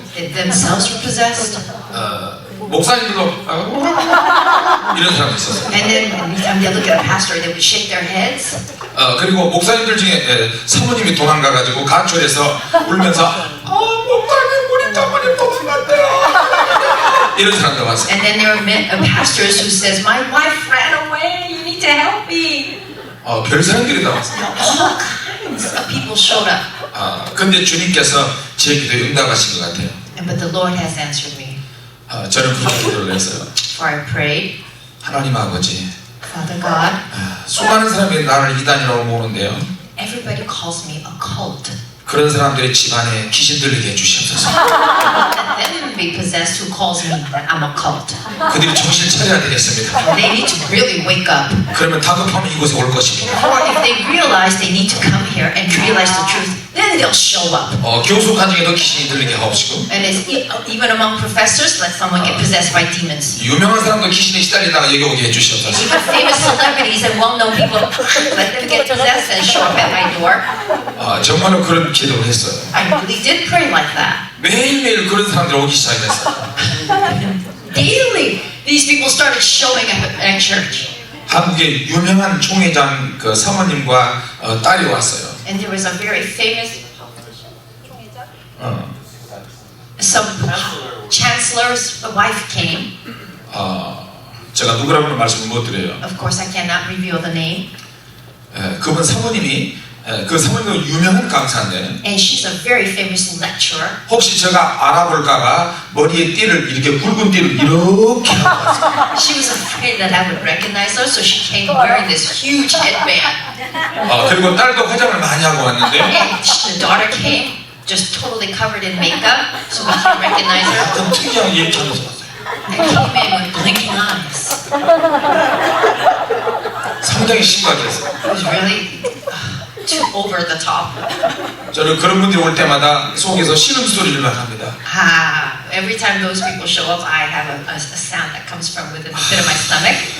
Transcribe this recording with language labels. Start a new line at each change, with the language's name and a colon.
English: They themselves were possessed.
Korean: 목사님들도 이런 사람이 있었어요.
English: And then anytime they look at a pastor, they would shake their heads.
Korean: 그리고 목사님들 중에 사모님이 도망가가지고 가출해서 울면서 목사님 우리 사모님 도망갔대요. 이런 사람도 왔어요.
English: And then there are pastors who says, my wife ran away, you need to help me.
Korean: 별 사람들이 다 왔어요.
English: All kinds of people showed up.
Korean: 근데 주님께서 제 기도에 응답하신 것 같아요.
English: But the Lord has answered me.
Korean: 저는 그렇게 기도를 했어요.
English: For I prayed,
Korean: 하나님 아버지,
English: Father God,
Korean: 수많은 사람이 나를 이단이라고 보는데요.
English: everybody calls me a cult.
Korean: 그런 사람들의 집안에 귀신 들리게 해주시옵소서.
English: Let them be possessed who calls me that I'm a cult.
Korean: 그들이 정신 차려야 되겠습니다.
English: They need to really wake up.
Korean: 그러면 다급하면 이곳에 올 것입니다.
English: Or if they realize they need to come here and realize the truth, then they'll show up.
Korean: 교수관 중에도 귀신이 들리게 하옵시고,
English: And it's even among professors, let someone get possessed by demons.
Korean: 유명한 사람도 귀신에 시달리다가 여기 오게 해주시옵소서.
English: Even famous celebrities and well-known people, let them get possessed and show up at my door.
Korean: 정말로 그런 기도를 했어요.
English: I really did pray like that.
Korean: 매일매일 그런 사람들이 오기 시작했어요.
English: Daily, these people started showing up at church.
Korean: 한국의 유명한 총회장 그 사모님과 딸이 왔어요.
English: And there was a very famous some chancellor's wife came.
Korean: 제가 누구라고는 말씀을 못 드려요.
English: Of course, I cannot reveal the name.
Korean: 그분 사모님이 그 사모님도 유명한 강사인데
English: And she's a very famous lecturer.
Korean: 혹시 제가 알아볼까봐 머리에 띠를 이렇게 굵은 띠를 이렇게 하고 왔어요.
English: She was afraid that I would recognize her, so she came wearing this huge headband.
Korean: 그리고 딸도 화장을 많이 하고 왔는데
English: And the daughter came just totally covered in makeup, so we can't recognize her.
Korean: 좀 특이하게 이렇게 하면서 왔어요.
English: And came in with blinking eyes.
Korean: 상당히 심각했어요.
English: It was really too over the top.
Korean: 저는 그런 분들이 올 때마다 속에서 신음소리를 합니다.
English: Every time those people show up, I have a sound that comes from within the pit of my stomach.